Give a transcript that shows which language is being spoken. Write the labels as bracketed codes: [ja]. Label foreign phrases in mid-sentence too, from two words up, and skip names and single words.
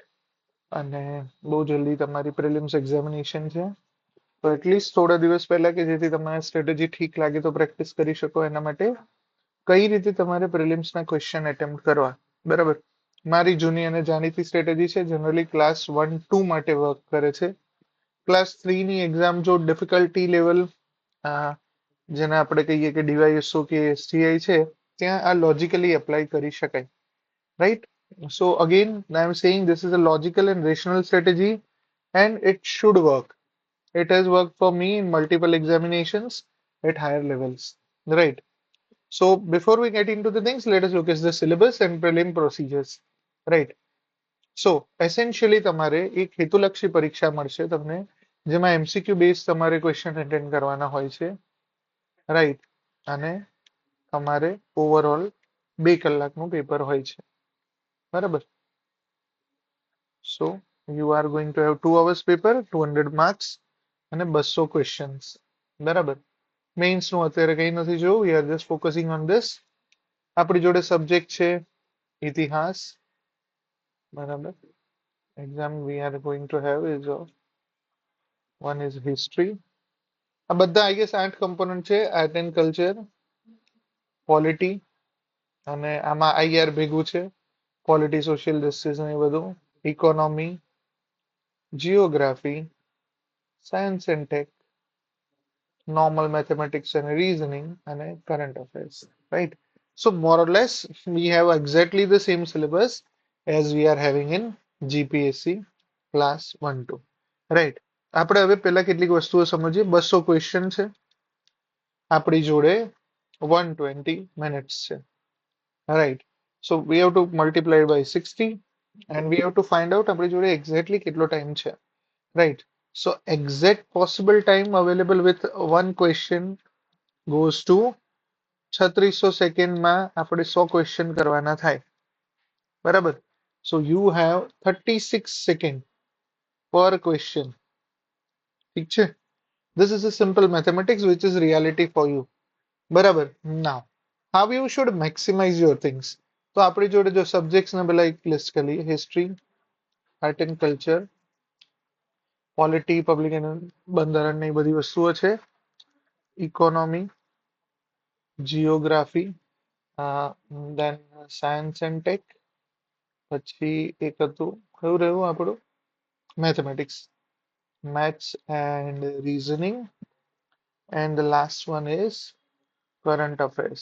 [gu] અને બહુ જલ્દી તમારી [en] prelims examination [gu] છે, તો એટલીસ્ટ થોડા દિવસ પહેલા કે જેથી તમારી સ્ટ્રેટેજી ઠીક લાગે તો પ્રેક્ટિસ કરી શકો એના માટે કઈ રીતે તમારે પ્રિલિમ્સના [en] question attempt [gu] કરવા. બરાબર. મારી જૂની અને જાણીતી સ્ટ્રેટેજી છે, [en] generally class 1-2 [gu] માટે વર્ક કરે છે. ક્લાસ 3 ની એક્ઝામ જો [en] difficulty level [gu] જેને આપણે કહીએ કે ડીવાયએસઓ કે એસટીઆઈ છે, ત્યાં આ [en] logically apply [gu] કરી શકાય. [en] Right? So again, I'm saying this is a logical and rational strategy, and it should work. It has worked for me in multiple examinations at higher levels. Right. So before we get into the things, let us look at the syllabus and prelim procedures. Right. So essentially [gu] તમારે એક હેતુલક્ષી પરીક્ષા મળશે તમને, જેમાં [en] MCQ base [gu] તમારે [en] question attend [gu] કરવાના હોય છે. રાઈટ. અને તમારે ઓવરઓલ 2 કલાકનું પેપર હોય છે. બરાબર. [en] So you are going to have 2 hours paper, 200 marks અને 200 questions. [gu] બરાબર. મેઇન્સ નું અત્યારે કંઈ નથી જોવું, [en] we are just focusing on this. [gu] આપણી જોડે સબ્જેક્ટ છે ઇતિહાસ. [en] બરાબર. એક્ઝામ we are going to have is one is history. [gu] આ બધા [en] I guess 8 component છે, art and culture, polity, [gu] અને આમાં [en] આઈઆર [gu] ભેગું છે, [en] polity, social justice [gu] ને એ બધું, [en] economy, geography, science and tech, normal mathematics and reasoning, and a current affairs, right? So more or less we have exactly the same syllabus as we are having in GPSC class 1-2, right? [gu] આપણે હવે પહેલા કેટલીક વસ્તુઓ સમજીએ. 200 ક્વેશ્ચન છે આપણી જોડે, 120 મિનિટ્સ છે, [en] right? So we have to multiply by 60 and we have to find out [gu] આપણી જોડે [en] exactly [gu] કેટલો ટાઈમ છે, [en] right? So exact possible time available with one question goes to 3600 [gu] સેકન્ડમાં આપણે 100 ક્વેશ્ચન કરવાના થાય. બરાબર. [en] So you have 36 seconds per question. [gu] ઠીક છે. [en] This is a simple mathematics which is reality for you. [gu] બરાબર. [en] Now, how you should maximize your things. [gu] તો આપણી જોડે જો સબ્જેક્ટ્સ ને પેલા એક લિસ્ટ કરી લઈએ. [en] history, art and culture, polity, public [gu] બંધારણ ને એ બધી વસ્તુઓ છે, [en] economy, geography, then science and tech, [gu] પછી એક હતું કયું રહ્યું આપણું, [en] મેથેમેટિક્સ, maths and reasoning, and the last one is current affairs.